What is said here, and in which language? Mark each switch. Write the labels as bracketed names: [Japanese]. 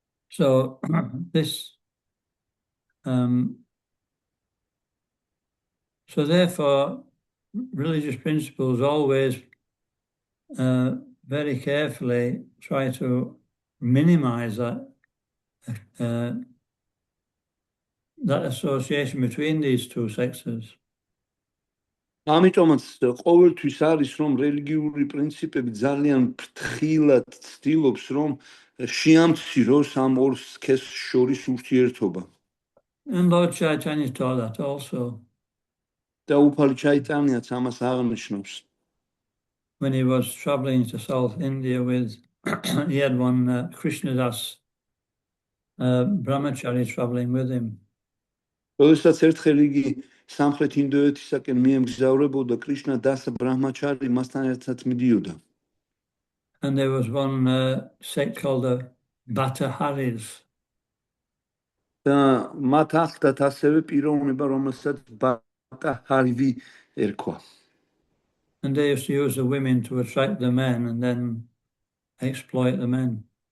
[English] So this so therefore religious principles always very carefully try to minimize that association between these two sexes. [Georgian] ამიტომაც ყოველთვის არის რომ რელიგიური პრინციპები ძალიან ფრთხილად ცდილობს რომ შეამციროს ამ ორ სქესს შორის ურთიერთობა. [English] And Lord Chaitanya taught that also. [Georgian] და უფალი ჩაიტანიაც ამას აღნიშნავს. [English] When he was traveling to South India with, he had one Krishnadas brahmachari traveling with him. [Georgian] როდესაც ერთხელ იგი სამხრეთ ინდოეთისაკენ მიემგზავრებოდა კრიშნა დასა ბრაჰმაჩარი მასთან ერთად მიდიოდა. [English] And there was one sect called the Bhattaharis. [Georgian] და მათ ახლდათ ასევე პიროვნება რომელსაც ბატაჰარივი ერქვა. [English] And they used to use the women to attract the men and then exploit the men.